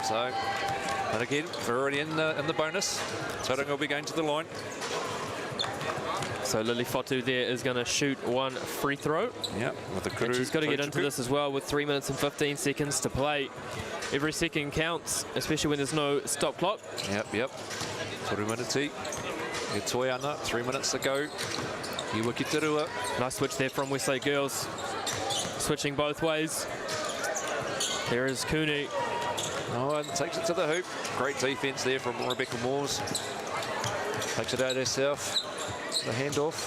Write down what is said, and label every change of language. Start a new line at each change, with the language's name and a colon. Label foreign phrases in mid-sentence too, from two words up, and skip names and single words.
English: So, and again, we're already in the bonus. Tauranga will be going to the line. So Lily Fotu there is going to shoot one free throw. Yeah, with the and she's got to get into this as well with 3 minutes and 15 seconds to play. Every second counts, especially when there's no stop clock. Yep.
Māori: Toru Manati.
English: Toyana, 3 minutes to go. Iwaki Terua. Nice switch there from Westlake girls. Switching both ways. There is Cooney. Oh, and takes it to the hoop. Great defense there from Rebecca Moores. Takes it out herself. The handoff.